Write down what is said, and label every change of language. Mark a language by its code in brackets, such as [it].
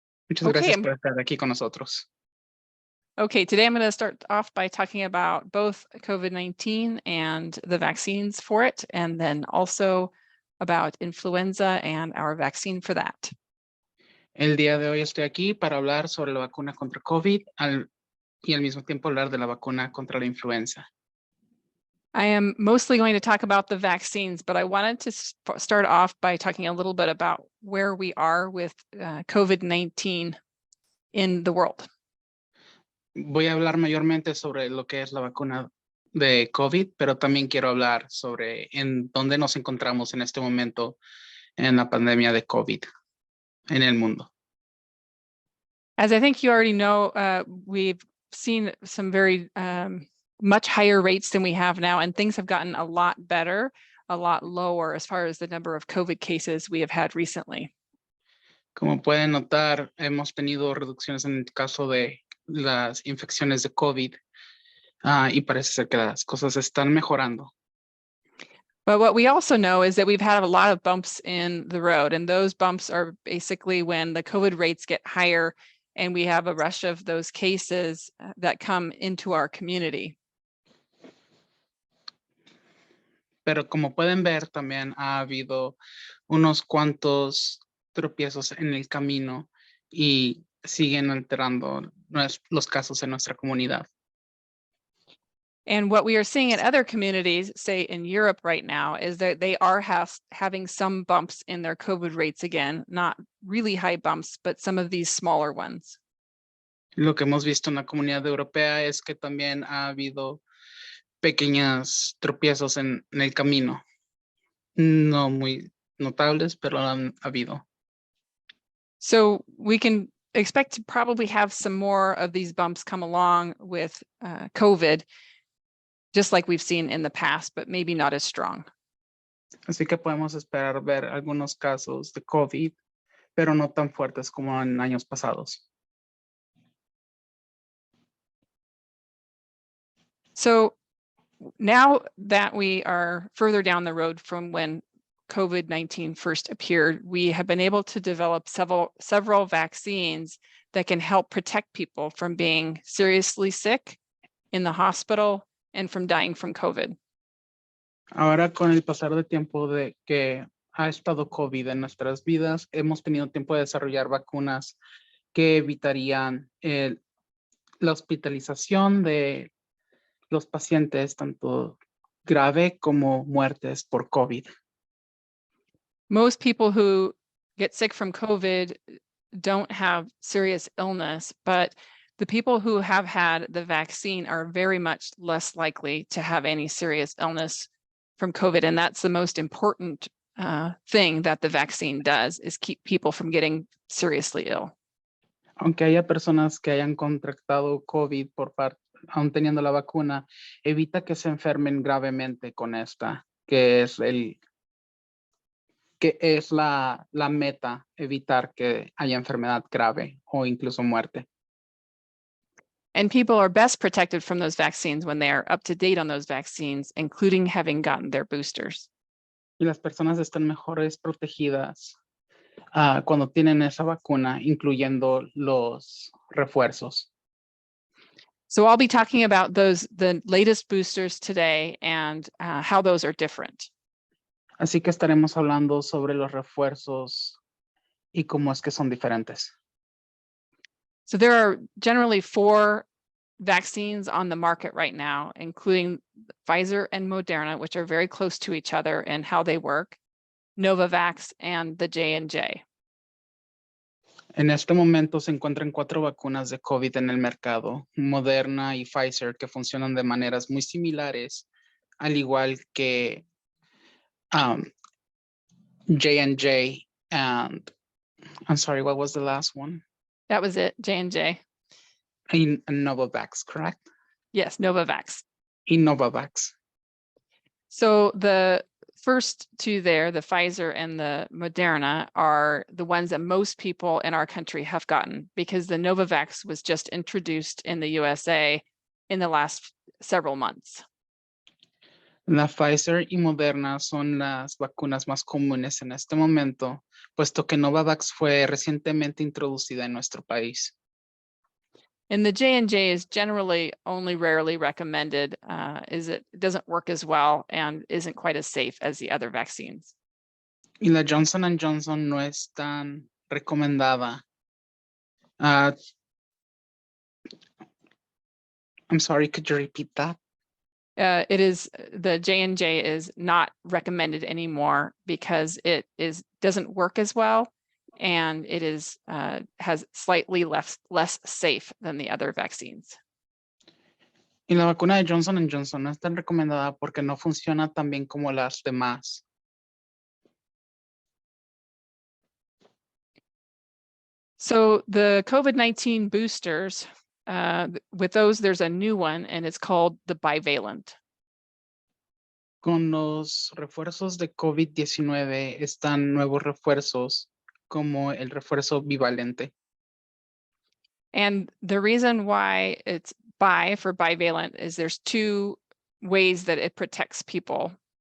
[es] Muchas gracias por estar aquí con nosotros. [en] Okay, today I'm going to start off by talking about both COVID-19 and the vaccines for it, and then also about influenza and our vaccine for that. [es] El día de hoy estoy aquí para hablar sobre la vacuna contra COVID y al mismo tiempo hablar de la vacuna contra la influenza. [en] I am mostly going to talk about the vaccines, but I wanted to start off by talking a little bit about where we are with COVID-19 in the world. [es] Voy a hablar mayormente sobre lo que es la vacuna de COVID, pero también quiero hablar sobre en dónde nos encontramos en este momento en la pandemia de COVID en el mundo. [en] As I think you already know, we've seen some very much higher rates than we have now, and things have gotten a lot better, a lot lower as far as the number of COVID cases we have had recently. [es] Como pueden notar, hemos tenido reducciones en el caso de las infecciones de COVID y parece ser que las cosas están mejorando. [en] But what we also know is that we've had a lot of bumps in the road, and those bumps are basically when the COVID rates get higher and we have a rush of those cases that come into our community. [es] Pero como pueden ver, también ha habido unos cuantos tropiezos en el camino y siguen alterando los casos en nuestra comunidad. [en] And what we are seeing in other communities, say in Europe right now, is that they are having some bumps in their COVID rates again, not really high bumps, but some of these smaller ones. [es] Lo que hemos visto en la comunidad europea es que también ha habido pequeños tropiezos en el camino. No muy notables, pero han habido. [en] So we can expect to probably have some more of these bumps come along with COVID, just like we've seen in the past, but maybe not as strong. [es] Así que podemos esperar ver algunos casos de COVID, pero no tan fuertes como en años pasados. [en] So now that we are further down the road from when COVID-19 first appeared, we have been able to develop several vaccines that can help protect people from being seriously sick in the hospital and from dying from COVID. [es] Ahora, con el pasar de tiempo de que ha estado COVID en nuestras vidas, hemos tenido tiempo de desarrollar vacunas que evitarían la hospitalización de los pacientes, tanto grave como muertes por COVID. [en] Most people who get sick from COVID don't have serious illness, but the people who have had the vaccine are very much less likely to have any serious illness from COVID. And that's the most important thing that the vaccine does, is keep people from getting seriously ill. [es] Aunque haya personas que hayan contractado COVID aún teniendo la vacuna, evita que se enfermen gravemente con esta, que es la meta, evitar que haya enfermedad grave o incluso muerte. [en] And people are best protected from those vaccines when they are up to date on those vaccines, including having gotten their boosters. [es] Y las personas están mejores protegidas cuando tienen esa vacuna, incluyendo los refuerzos. [en] So I'll be talking about the latest boosters today and how those are different. [es] Así que estaremos hablando sobre los refuerzos y cómo es que son diferentes. [en] So there are generally 4 vaccines on the market right now, including Pfizer and Moderna, which are very close to each other in how they work, Novavax, and the J&J. [es] En este momento se encuentran 4 vacunas de COVID en el mercado, Moderna y Pfizer, que funcionan de maneras muy similares, al igual que J&J [en] and, I'm sorry, what was the last one? That was it, J&J. And Novavax, correct? Yes, Novavax. And Novavax. So the first 2 there, the Pfizer and the Moderna, are the ones that most people in our country have gotten, because the Novavax was just introduced in the USA in the last several months. [es] La Pfizer y Moderna son las vacunas más comunes en este momento, puesto que Novavax fue recientemente introducida en nuestro país. [en] And the J&J is generally only rarely recommended, it doesn't work as well and isn't quite as safe as the other vaccines. [es] Y la Johnson & Johnson no es tan recomendada. [en] I'm sorry, could you repeat that? The J&J is not recommended anymore because it doesn't work as well, and it has slightly less safe than the other vaccines. [es] Y la vacuna de Johnson & Johnson no es tan recomendada porque no funciona tan bien como las demás. [en] So the COVID-19 boosters, with those, there's a new one, and it's called the bivalent. [es] Con los refuerzos de COVID-19 están nuevos refuerzos como el refuerzo bivalente. [en] And the reason why it's bi for bivalent is there's 2 ways that it protects people.